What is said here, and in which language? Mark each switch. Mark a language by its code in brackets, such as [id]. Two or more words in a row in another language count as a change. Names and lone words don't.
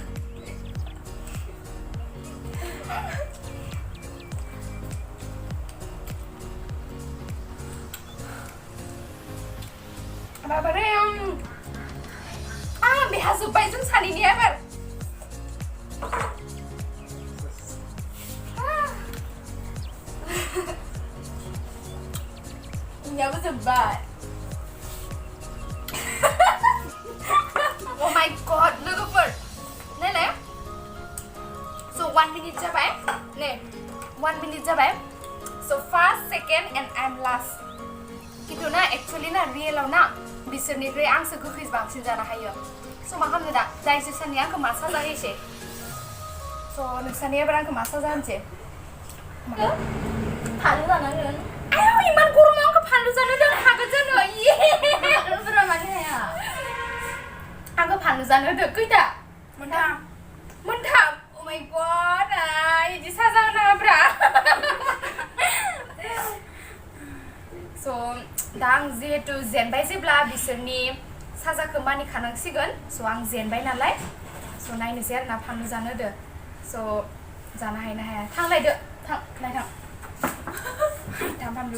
[brx] बाबारे बेहा जोब्बाय जों सानैनिया एबार इयाबो जोब्बाय [en] Oh my god [brx] लोगोफोर नायलाय स' 1 मिनिट जाबाय नै 1 मिनिट जाबाय स' [en] first second and I am last [brx] खिन्थु ना एक्चुअलि ना रियेलाव ना बिसोरनिफ्राय आंसो गोखै बांसिन जानो हायो स' मा खालामनो दा जायसो साननि आंखौ मा साजा होयोसै स' नोंसानि एबार आंखौ मा साजा होनोसै फानलु जानांगोन आयौ इमान गरमाव आंखौ फानलु जानो होदों हागोन जानो फानलुफोरा मानो हाया आंखौ फानलु जानो होदों खैथा मोनथाम [en] Oh my god [brx] इदि साजा होनाङाब्रा स' दा आं जिहेतु जेनबाय जेब्ला बिसोरनि साजाखौ मानिखानांसिगोन स' आं जेनबाय नालाय स' नायनोसै आरोना फानलु जानो होदो स' जानो हायो ना हाया थांलायदो थां फानलु